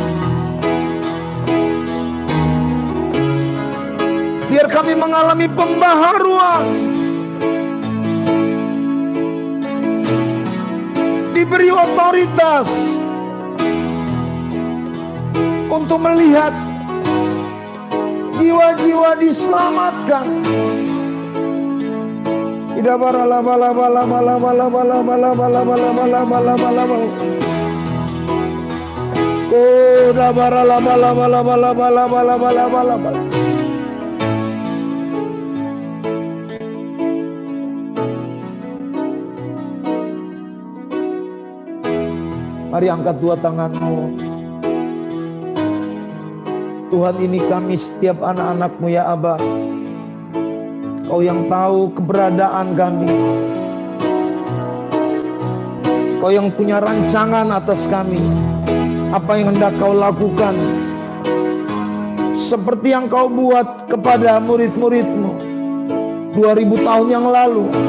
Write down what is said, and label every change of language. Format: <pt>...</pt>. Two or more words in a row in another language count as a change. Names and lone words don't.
<id>biar kami mengalami pembaharuan, diberi otoritas untuk melihat Jiwa-jiwa diselamatkan. Ida barala bala bala bala bala bala bala bala bala bala bala bala bala. Ida barala bala bala bala bala bala bala bala bala. Mari angkat dua tanganmu. Tuhan, ini kami setiap anak-anak-Mu ya Aba. Kau yang tahu keberadaan kami. Kau yang punya rancangan atas kami. Apa yang hendak Kau lakukan. Seperti yang Kau buat kepada murid-murid-Mu 2000 tahun yang lalu.</id>